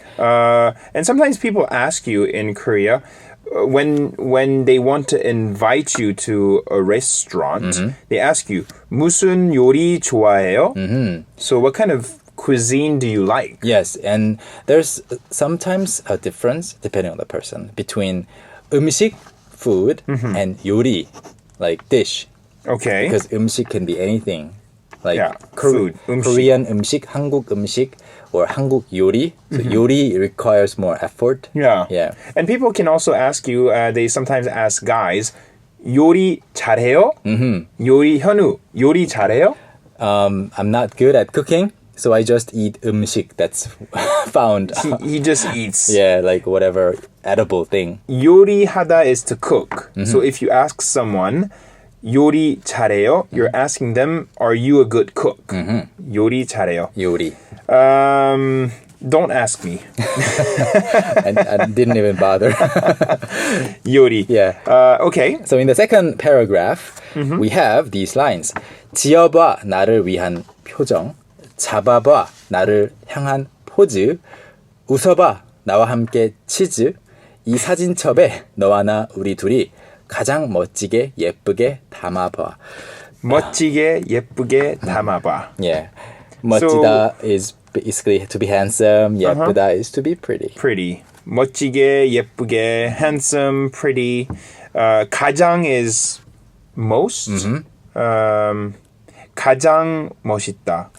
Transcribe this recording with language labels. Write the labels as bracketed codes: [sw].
[en] And sometimes people ask you in Korea, when they want to invite you to a restaurant, they ask you, [ko] 무슨 요리 좋아해요? [en] So what kind of cuisine do you like? Yes, and there's sometimes a difference, depending on the person, between 음식, food, and 요리, like dish. Okay. Because 음식 can be anything. Like food, 음식. [ko] Korean 음식, 한국 음식, or 한국 요리. [en] So 요리 requires more effort. Yeah. Yeah. And people can also ask you, they sometimes ask guys, [ko] 요리 잘해요? 요리 현우, 요리 잘해요? [en] I'm not good at cooking, so I just eat 음식 that's found. He just eats. Yeah, like whatever edible thing. 요리하다 is to cook. So if you ask someone, [ko] 요리 잘해요? [en] You're asking them, are you a good cook? [ko] 요리 잘해요. 요리. [en] Don't ask me. I didn't even bother. [ko] Yori. [en] Yeah. Okay. So in the second paragraph, we have these lines. [ko] 지어봐 나를 위한 표정, 잡아봐 나를 향한 포즈, 웃어봐 나와 함께 치즈, 이 사진첩에 너와 나 우리 둘이 가장 멋지게 예쁘게 담아봐. 멋지게 예쁘게 담아봐. [en] Yeah. 멋지다 is basically to be handsome. 예쁘다 is to be pretty. Pretty. [ko] 멋지게 예쁘게 [en] handsome pretty. 가장 is most. [ko] 가장 멋있다.